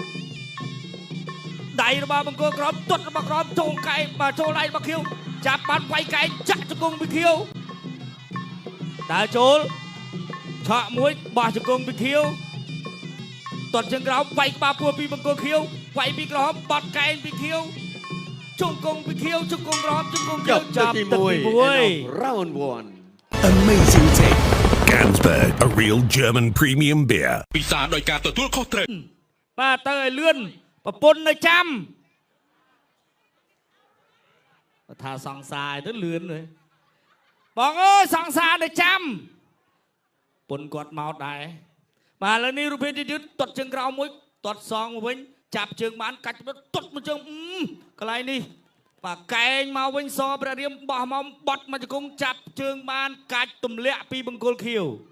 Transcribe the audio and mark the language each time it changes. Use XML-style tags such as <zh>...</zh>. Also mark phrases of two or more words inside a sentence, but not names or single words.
<km>ដៃរបស់បង្គោលក្រមទាត់របស់ក្រមចូលកែបាទចូលដៃរបស់ខៀវចាប់បានវាយកែចាក់ជង្គង់ពីខៀវដើរចូលឆក់មួយបោះជង្គង់ពីខៀវទាត់ជើងក្រោមវាយក្បាលពោះពីបង្គោលខៀវវាយពីក្រហមបត់កែពីខៀវជង្គង់ពីខៀវជង្គង់ក្រហមជង្គង់ខៀវចាប់ទឹកទី1</km> <en>round 1 Amazing take. Gansberg, a real German premium beer.</en> <km>ពិសាដោយការទទួលខុសត្រូវ បាទទៅឲ្យលឿនប្រពន្ធនៅចាំថាសង្សារទៅលឿនហើយបងអើយសង្សារនៅចាំពុនគាត់មកដែរបាទឥឡូវនេះរូបភាពយឺតទាត់ជើងក្រោមមួយទាត់សងមកវិញចាប់ជើងបានកាច់ទាត់មួយជើងកន្លែងនេះបាទកែងមកវិញសព្រះរាមបោះមកបត់មកជង្គង់ចាប់ជើងបានកាច់ទម្លាក់ពីបង្គោលខៀវ</km>